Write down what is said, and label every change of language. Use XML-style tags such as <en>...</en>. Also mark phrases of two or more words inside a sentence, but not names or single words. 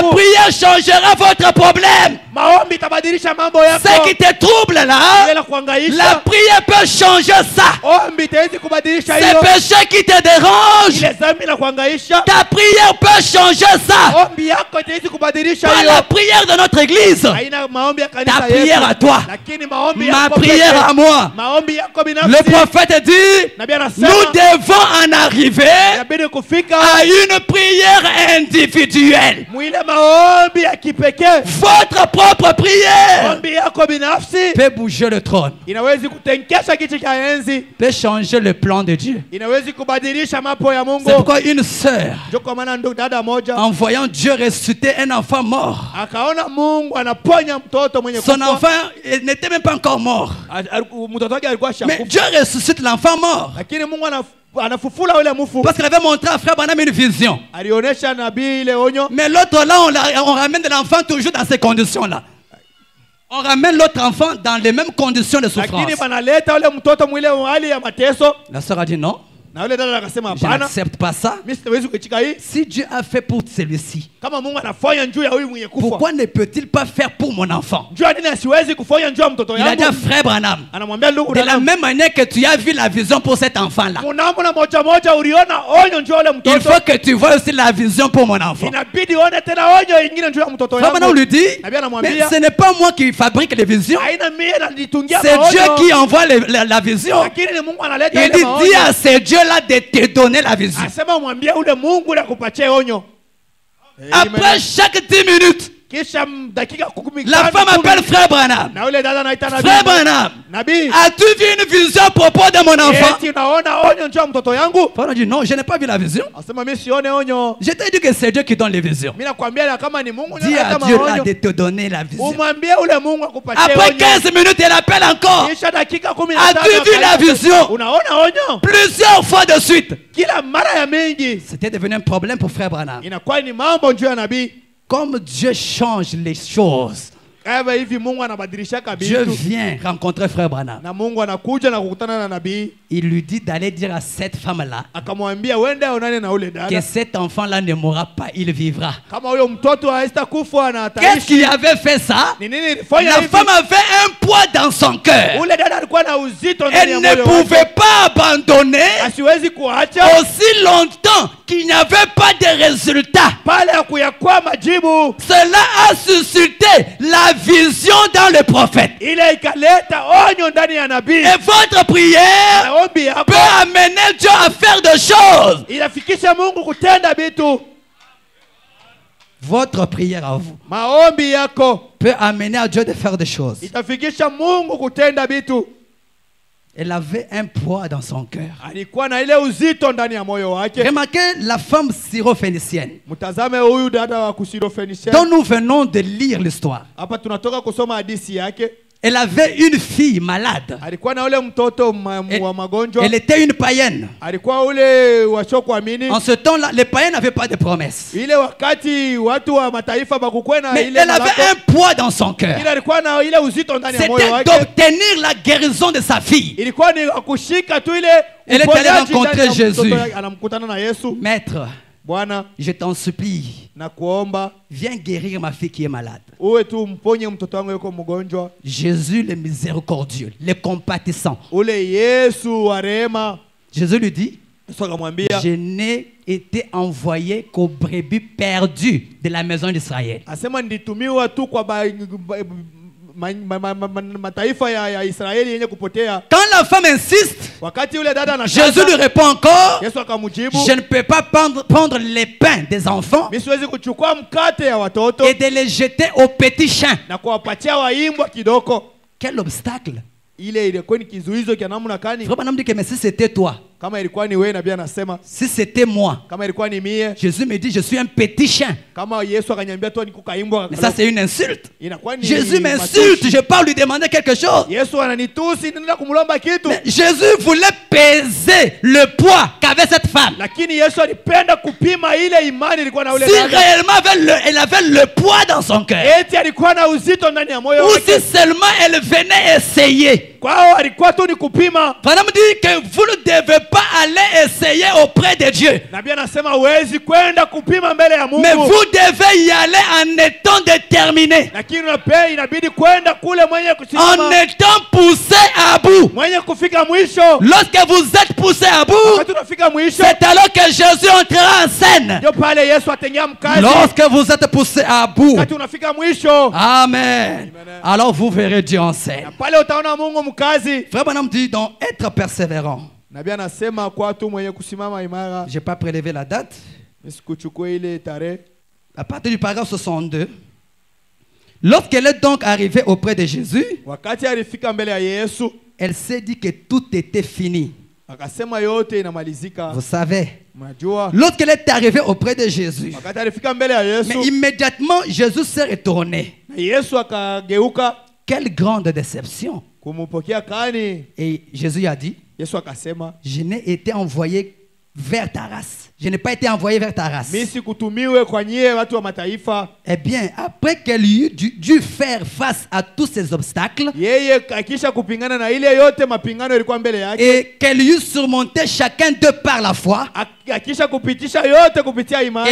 <fr>La prière changera votre problème.</fr> <sw>Maombi itabadilisha mambo yako.</sw> <fr>Ce qui te trouble là,</fr> <sw>Ile kuangaisha.</sw> <fr>la prière peut changer ça.</fr> <sw>Ombi itawezi kubadilisha</sw> <fr>Ces</fr> <sw>hilo.</sw> <fr>péchés qui te dérangent,</fr> <sw>Ile dhambi na kuangaisha.</sw> <fr>ta prière peut changer ça.</fr> <sw>Ombi yako itawezi kubadilisha</sw> <fr>Pas</fr> <sw>hilo.</sw> <fr>la prière de notre église,</fr> <sw>Haina maombi ya kanisa</sw> <fr>ta prière à toi,</fr> <sw>Lakini maombi</sw> <fr>ma</fr> <sw>yako</sw> <fr>prière</fr> <sw>pekee.</sw> <fr>à moi.</fr> <sw>Maombi yako binafsi.</sw> <fr>Le prophète dit,</fr> <sw>Nabii anasema</sw> <fr>nous devons en arriver</fr> <sw>inabidi kufika</sw> <fr>à une prière individuelle.</fr> <sw>mwile maombi ya kipekee.</sw> <fr>Votre propre prière</fr> <sw>Ombi yako binafsi</sw> <fr>peut bouger le trône,</fr> <sw>inawezi kutenkesha kiti cha enzi.</sw> <fr>peut changer le plan de Dieu.</fr> <sw>Inawezi kubadilisha mambo ya Mungu.</sw> <fr>C'est pourquoi une sœur,</fr> <sw>Ndio kwa maana ndugu dada moja</sw> <fr>en voyant Dieu ressusciter un enfant mort,</fr> <sw>akaona Mungu anaponya mtoto mwenye</sw> <fr>son</fr> <sw>kufa.</sw> <fr>enfant n'était même pas encore mort,</fr> <sw>Mtoto wake alikuwa</sw> <fr>mais</fr> <sw>shakufa.</sw> <fr>Dieu ressuscite l'enfant mort.</fr> <sw>Lakini Mungu anafufula yule mfu.</sw> <fr>Parce qu'il avait montré à frère Branham une vision.</fr> <sw>Alionyesha nabii ile onyo.</sw> <fr>Mais l'autre là, on ramène l'enfant toujours dans ces conditions-là. On ramène l'autre enfant dans les mêmes conditions de souffrance.</fr> <sw>Lakini banaleta yule mtoto mwile hali ya mateso.</sw> <fr>La sœur a dit non,</fr> <sw>Na yule dada akasema</sw> <fr>je</fr> <sw>hapana.</sw> <fr>n'accepte pas ça.</fr> <sw>Mimi siwezi kuchika hii.</sw> <fr>Si Dieu a fait pour celui-ci,</fr> <sw>Kama Mungu anafanya juu ya huyu mwenye kufa.</sw> <fr>pourquoi ne peut-il pas faire pour mon enfant?</fr> <sw>Juu ya nini asiwezi kufanya juu ya mtoto</sw> <fr>Il a dit à</fr> <sw>yangu?</sw> <fr>frère Branham,</fr> <sw>Anamwambia ndugu</sw> <fr>de la</fr> <sw>dada.</sw> <fr>même manière que tu as vu la vision pour cet enfant-là,</fr> <sw>Munambo na moja uliona onyo juu ya yule</sw> <fr>il</fr> <sw>mtoto.</sw> <fr>faut que tu vois aussi la vision pour mon enfant.</fr> <sw>Inabidi uone tena onyo ingine juu ya mtoto</sw> <fr>Frère Branham</fr> <sw>yangu.</sw> <fr>lui dit,</fr> <sw>Nabii</sw> <fr>mais</fr> <sw>anamwambia</sw> <fr>ce n'est pas moi qui fabrique les visions,</fr> <sw>haina mimi nalitungia</sw> <fr>c'est Dieu</fr> <sw>maonyo.</sw> <fr>qui envoie la vision.</fr> <sw>Lakini ni Mungu analeta</sw> <fr>Il</fr> <sw>ile</sw> <fr>dit,</fr> <sw>maonyo.</sw> <fr>dis à ce Dieu-là de te donner la vision.</fr> <sw>Asema mwambie ule Mungu ule akupatie onyo.</sw> <fr>Après chaque 10 minutes,</fr> <sw>Kisha dakika 10</sw> <fr>la femme appelle frère Branham.</fr> <sw>na ule dada anaita nabii.</sw> <fr>Frère Branham,</fr> <sw>Nabii,</sw> <fr>as-tu vu une vision à propos de mon enfant?</fr> <sw>eti unaona onyo juu ya mtoto yangu?</sw> <fr>Frère Branham dit, non, je n'ai pas vu la vision.</fr> <sw>Asema mimi sione onyo.</sw> <fr>Je t'ai dit que c'est Dieu qui donne les visions.</fr> <sw>Mimi nakwambia na kama ni Mungu</sw> <fr>Dis à</fr> <sw>analeta</sw> <fr>Dieu là</fr> <sw>maonyo.</sw> <fr>de te donner la vision.</fr> <sw>Umwambie ule Mungu akupatie</sw> <fr>Après</fr> <sw>onyo.</sw> <fr>15 minutes, elle appelle encore.</fr> <sw>Kisha dakika 15.</sw> <fr>As-tu vu la vision?</fr> <sw>Unaona onyo?</sw> <fr>Plusieurs fois de suite.</fr> <sw>Kila mara ya mingi</sw> <fr>C'était devenu un problème pour frère Branham.</fr> <sw>inakuwa ni mambo juu ya nabii.</sw> <fr>Comme Dieu change les choses,</fr> <sw>Kama hivi Mungu anabadilisha</sw> <fr>Dieu</fr> <sw>vitu.</sw> <fr>vient rencontrer frère Branham.</fr> <sw>Na Mungu anakuja na kukutana na nabii.</sw> <fr>Il lui dit d'aller dire à cette femme-là</fr> <sw>Akamwambia wende aonane na ule</sw> <fr>que</fr> <sw>dada.</sw> <fr>cet enfant-là ne mourra pas, il vivra.</fr> <sw>Kama huyo mtoto haista kufa na</sw> <fr>Qu'est-ce</fr> <sw>ataishi.</sw> <fr>qui avait fait ça?</fr> <sw>Ni nini ilifanya</sw> <fr>La</fr> <sw>hivi?</sw> <fr>femme avait un poids dans son cœur.</fr> <sw>Ule dada alikuwa na uzito ndani ya</sw> <fr>Elle ne</fr> <sw>moyo</sw> <fr>pouvait</fr> <sw>wake.</sw> <fr>pas abandonner</fr> <sw>Asiwezi kuacha</sw> <fr>aussi longtemps qu'il n'y avait pas de résultat,</fr> <sw>pale ya kuyakuwa majibu,</sw> <fr>cela a suscité la vision dans le prophète.</fr> <sw>ile ikaleta onyo ndani ya nabii.</sw> <fr>Et votre prière</fr> <sw>Maombi yako</sw> <fr>peut amener Dieu à faire des choses.</fr> <sw>inafikisha Mungu kutenda vitu.</sw> <fr>Votre prière à vous</fr> <sw>Maombi yako</sw> <fr>peut amener à Dieu de faire des choses.</fr> <sw>itafikisha Mungu kutenda vitu.</sw> <fr>Elle avait un poids dans son cœur.</fr> <sw>Alikuwa na ile uzito ndani ya moyo wake.</sw> <fr>Remarquez la femme syrophénicienne</fr> <sw>Mtazame huyu dada wa Kusirofenisia.</sw> <fr>dont nous venons de lire l'histoire.</fr> <sw>Hapa tunatoka kusoma hadithi yake.</sw> <fr>Elle avait une fille malade.</fr> <sw>Alikuwa na ule mtoto wa magonjwa.</sw> <fr>Elle était une païenne.</fr> <sw>Alikuwa ule washokuamini.</sw> <fr>En ce temps-là, les païens n'avaient pas de promesses.</fr> <sw>Ile wakati watu wa mataifa bakukuwe na</sw> <fr>Mais</fr> <sw>ile</sw> <fr>elle avait un poids dans son cœur.</fr> <sw>ile alikuwa na ile uzito ndani ya moyo</sw> <fr>C'était</fr> <sw>wake.</sw> <fr>d'obtenir la guérison de sa fille.</fr> <sw>Ilikuwa ni kushika tu ile</sw> <fr>Elle est allée rencontrer Jésus.</fr> <sw>Anamkutana na Yesu.</sw> <fr>Maître,</fr> <sw>Bwana,</sw> <fr>je t'en supplie,</fr> <sw>na kuomba</sw> <fr>viens guérir ma fille qui est malade.</fr> <sw>uwe tu mponye mtoto wangu yuko mgonjwa.</sw> <fr>Jésus le miséricordieux, le compatissant.</fr> <sw>Ule Yesu wa rehema.</sw> <fr>Jésus lui dit,</fr> <sw>Yesu akamwambia,</sw> <fr>je n'ai été envoyé qu'aux brebis perdues de la maison d'Israël.</fr> <sw>asema nditumiwa tu kwa mataifa ya Israeli yenye kupotea.</sw> <fr>Quand la femme insiste,</fr> <sw>Wakati yule dada</sw> <fr>Jésus lui répond encore,</fr> <sw>Yesu akamjibu,</sw> <fr>je ne peux pas prendre les pains des enfants</fr> <sw>mimi siwezi kuchukua mkate ya watoto</sw> <fr>et de les jeter aux petits chiens.</fr> <sw>na kuwapatia waimbwa kidogo.</sw> <fr>Quel obstacle!</fr> <sw>Ile ilikuwa ni kizuizo kia namna gani?</sw> <fr>Frère Branham dit que mais si c'était toi,</fr> <sw>Kama ilikuwa ni wewe, nabii anasema</sw> <fr>si c'était moi,</fr> <sw>kama ilikuwa ni mie,</sw> <fr>Jésus me dit je suis un petit chien.</fr> <sw>kama Yesu akanyambia tu niko kaimbwa,</sw> <fr>Mais ça c'est une insulte.</fr> <sw>inakuwa ni</sw> <fr>Jésus m'insulte,</fr> <sw>matusi.</sw> <fr>je pars lui demander quelque chose.</fr> <sw>Yesu ananitusi, nenda kumlomba kitu.</sw> <fr>Mais Jésus voulait peser le poids qu'avait cette femme.</fr> <sw>Lakini Yesu alipenda kupima ile imani ilikuwa na ule</sw> <fr>Si</fr> <sw>dada.</sw> <fr>réellement elle avait le poids dans son cœur,</fr> <sw>Eti alikuwa na uzito ndani ya moyo</sw> <fr>ou</fr> <sw>wake.</sw> <fr>si seulement elle venait essayer.</fr> <sw>Kwao alikuwa tu ni kupima.</sw> <fr>Madame dit que vous ne devez pas aller essayer auprès de Dieu.</fr> <sw>Nabii anasema huwezi kwenda kupima mbele ya Mungu.</sw> <fr>Mais vous devez y aller en étant déterminé,</fr> <sw>Lakini inabidi kwenda kule mwenye</sw> <fr>en</fr> <sw>kusimama,</sw> <fr>étant poussé à bout.</fr> <sw>mwenye kufika mwisho.</sw> <fr>Lorsque vous êtes poussé à bout,</fr> <sw>Wakati unafika mwisho,</sw> <fr>c'est alors que Jésus entrera en scène.</fr> <sw>ndio pale Yesu atengea mkazi.</sw> <fr>Lorsque vous êtes poussé à bout,</fr> <sw>Wakati unafika mwisho,</sw> <fr>Amen, alors vous verrez Dieu en scène.</fr> <sw>na pale utaona Mungu mkazi.</sw> <fr>Frère Branham dit donc être persévérant.</fr> <sw>Nabii anasema kwa tu mwenye kusimama imara.</sw> <fr>Je n'ai pas prélevé la date.</fr> <sw>Nisikuchukue ile tarehe.</sw> <fr>À partir du paragraphe 62, lorsqu'elle est donc arrivée auprès de Jésus,</fr> <sw>Wakati alifika mbele ya Yesu,</sw> <fr>elle s'est dit que tout était fini.</fr> <sw>akasema yote inamalizika.</sw> <fr>Vous savez,</fr> <sw>Mnajua,</sw> <fr>lorsqu'elle est arrivée auprès de Jésus,</fr> <sw>wakati alifika mbele ya Yesu,</sw> <fr>mais immédiatement Jésus s'est retourné.</fr> <sw>na Yesu akageuka</sw> <fr>Quelle grande déception!</fr> <sw>kumupokea kani.</sw> <fr>Et Jésus a dit,</fr> <sw>Yesu akasema,</sw> <fr>je n'ai été envoyé vers ta race. Je n'ai pas été envoyé vers ta race.</fr> <sw>mimi sikutumiwe kwa nyie watu wa mataifa.</sw> <fr>Eh bien, après qu'elle eut dû faire face à tous ces obstacles</fr> <sw>Yeye akisha kupingana na ile yote mapingano ilikuwa mbele yake,</sw> <fr>et qu'elle eut surmonté chacun d'eux par la foi,</fr> <sw>akisha kupitisha yote kupitia imani,</sw>